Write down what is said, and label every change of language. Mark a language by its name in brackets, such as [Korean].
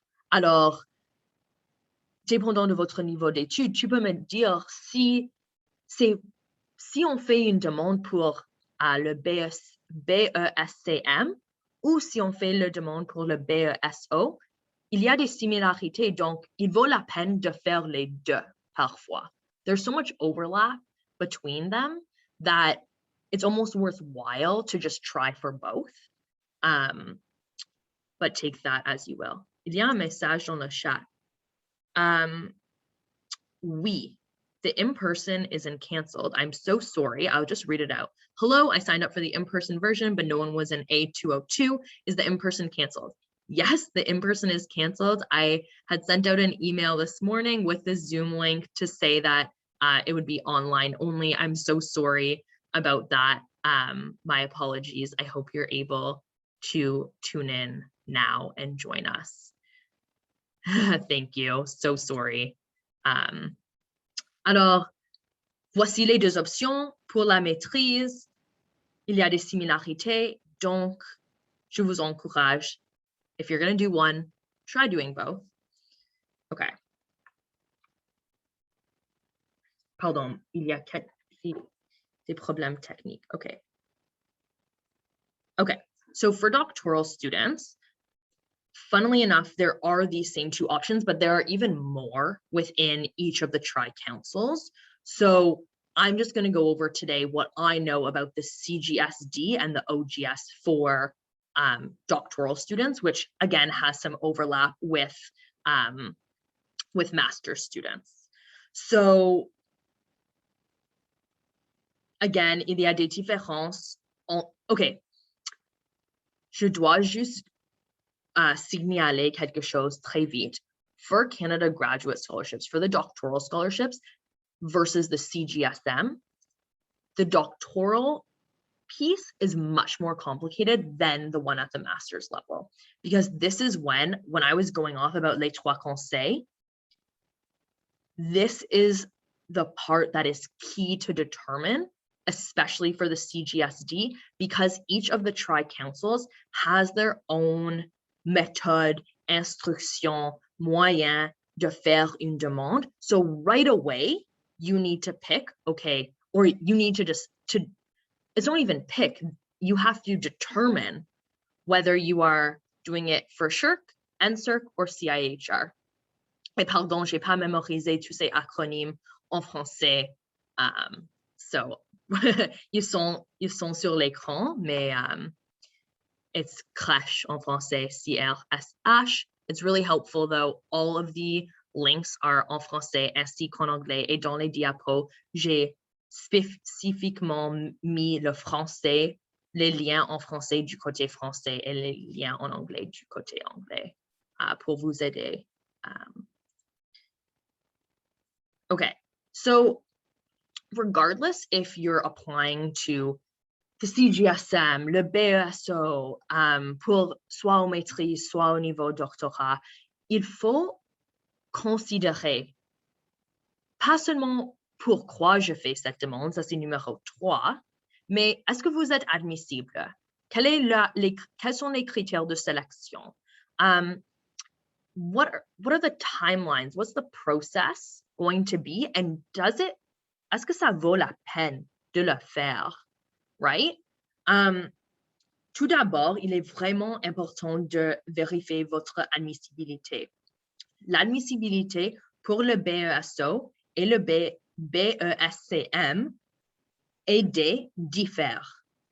[French] Alors, dépendant de votre niveau d'études, tu peux me dire si on fait une demande pour le BESCM ou si on fait la demande pour le BESO, il y a des similarités, donc il vaut la peine de faire les deux parfois. [English] There's so much overlap between them that it's almost worthwhile to just try for both. But take that as you will. [French] Il y a un message dans le chat. [English] Oui, the in-person isn't canceled. I'm so sorry. I'll just read it out. Hello, I signed up for the in-person version, but no one was in A202. Is the in-person canceled? Yes, the in-person is canceled. I had sent out an email this morning with the Zoom link to say that it would be online only. I'm so sorry about that. My apologies. I hope you're able to tune in now and join us. Thank you. So sorry. [French] Alors, voici les deux options pour la maîtrise. Il y a des similarités, donc je vous encourage. [English] If you're going to do one, try doing both. Okay. [French] Pardon, il y a des problèmes techniques. [English] Okay. Okay, so for doctoral students, funnily enough, there are these same two options, but there are even more within each of the tri-councils. So I'm just going to go over today what I know about the CGSD and the OGS for doctoral students, which again has some overlap with master's students. So again, [French] il y a des différences. Okay, je dois juste signaler quelque chose très vite. [English] For Canada graduate scholarships, for the doctoral scholarships versus the Cgsm, the doctoral piece is much more complicated than the one at the master's level, because this is when I was going off about [French] les trois conseils, [English] this is the part that is key to determine, especially for the CGSD, because each of the tri-councils has their own [French] méthode, instruction, moyen de faire une demande. [English] So right away, you need to pick, okay, or you need to it's not even pick, you have to determine whether you are doing it for SSHRC, NSERC, or CIHR. [French] Et pardon, j'ai pas mémorisé tous ces acronymes en français. [English] So [French] ils sont sur l'écran, mais [English] it's CRESH [French] en français, CRSH. [English] It's really helpful though. All of the links are [French] en français ainsi qu'en anglais. Et dans les diapos, j'ai spécifiquement mis le français, les liens en français du côté français et les liens en anglais du côté anglais pour vous aider. [English] Okay, so regardless if you're applying to the Cgsm, [French] le BESO, pour soit au maîtrise, soit au niveau doctorat, il faut considérer pas seulement pourquoi je fais cette demande, ça c'est numéro 3, mais est-ce que vous êtes admissible? Quels sont les critères de sélection? [English] What are the timelines? What's the process going to be? [French] And est-ce que ça vaut la peine de le faire? [English] Right? [French] Tout d'abord, il est vraiment important de vérifier votre admissibilité. L'admissibilité pour le BESO et le BESCM et D diffèrent.